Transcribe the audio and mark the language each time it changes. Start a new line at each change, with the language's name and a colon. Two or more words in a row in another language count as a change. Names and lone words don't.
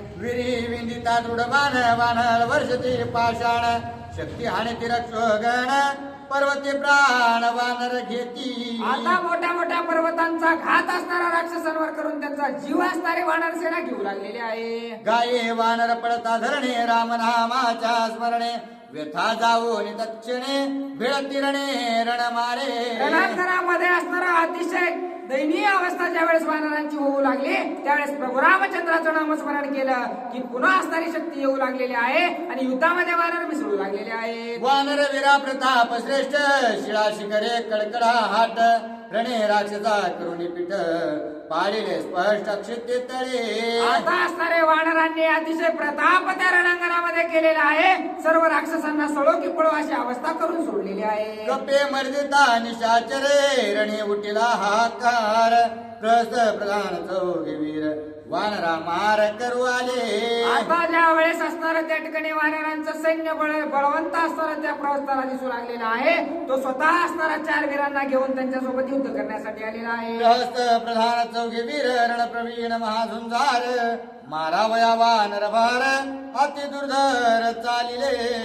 Marathi: विरी विंदिता दृढ बाण वानर वर्षते पाषाण शक्ती हाणे तिरक्षगण पर्वते प्राण वानर घेती. आता मोठ्या मोठ्या पर्वतांचा घात असणारा राक्षसांवर करून त्यांचा जीव असणारे वानर सेना घेऊ लागलेले आहे. गाये वानर पडता धरणे रामनामाच्या स्मरणे व्यथा जाऊन तत्क्षणे भिळती रणे रण मारे. रणांगणामध्ये असणारा अतिशय दयनीय अवस्था ज्या वेळेस वानरांची होऊ लागली त्यावेळेस प्रभू रामचंद्राचं नामस्मरण केलं की पुन्हा असणारी शक्ती येऊ लागलेली आहे आणि युद्धामध्ये वानर मिसळू लागलेले आहेत. वानर वीरा प्रताप श्रेष्ठ शिळा शिखरे कडकडा हाट रणे राक्षसा करुणी पीठ पाडिले स्पष्ट क्षिते तळे. आता असणारे वानरांनी अतिशय प्रताप त्या रणांगणामध्ये केलेला आहे. सर्व राक्षसांना सळो की पळो अशी अवस्था करून सोडलेली आहे. कपे मर्दिता निशाचरे रणे उठिला हाकार प्रस प्रधान चौघे वीर वानरा मार करू आले. आता ज्या वेळेस असणारं त्या ठिकाणी वानरांचं सैन्य बळवंत असणारं त्या प्रवस्थाला दिसू लागलेला आहे. तो स्वतः असणारा 4 वीरांना घेऊन त्यांच्यासोबत युद्ध करण्यासाठी आलेला आहे. प्रहस्त प्रधान चौघे वीर रणप्रवीण महाझुंजार मारावया वानर भार अति दुर्धर चालिले.